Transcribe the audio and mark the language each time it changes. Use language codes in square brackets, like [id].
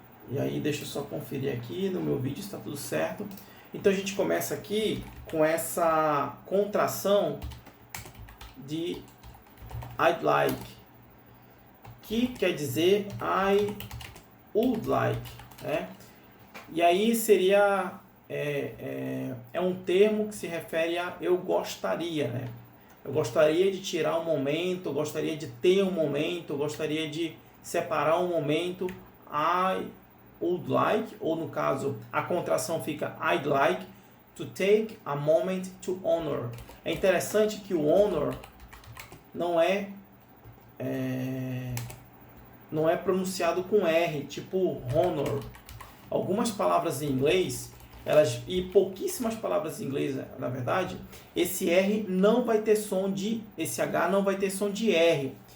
[pt] E aí, deixa eu só conferir aqui no meu vídeo se está tudo certo. Então, a gente começa aqui com essa contração de I'd like, que quer dizer [en] I would like, [pt] né? E aí seria... É um termo que se refere a eu gostaria, né? Eu gostaria de tirar um momento, eu gostaria de ter um momento, eu gostaria de separar um momento. [en] I would like, [pt] ou no caso, a contração fica [en] I'd like to take a moment to honor. [pt] É interessante que o honor não é pronunciado com R, tipo honor. Algumas palavras em inglês, e pouquíssimas palavras em inglês, na verdade, esse R não vai ter som de, esse H não vai ter som de R.